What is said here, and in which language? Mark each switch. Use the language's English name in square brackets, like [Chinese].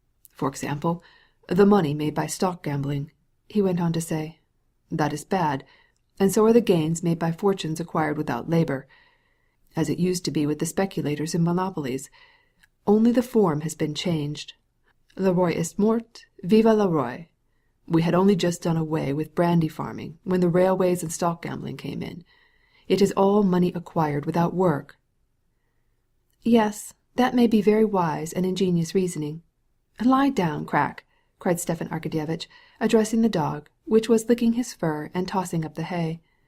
[English] "For example, the money made by stock gambling," he went on to say. "That is bad, and so are the gains made by fortunes acquired without labor, as it used to be with the speculators in monopolies. Only the form has been changed. [French] Le roi est mort, vive le roi. [English] We had only just done away with brandy farming when the railways and stock gambling came in. It is all money acquired without work." "Yes, that may be very wise and ingenious reasoning. Lie down, Crack," cried Stepan Arkadyevitch, addressing the dog, which was licking his fur and tossing up the hay.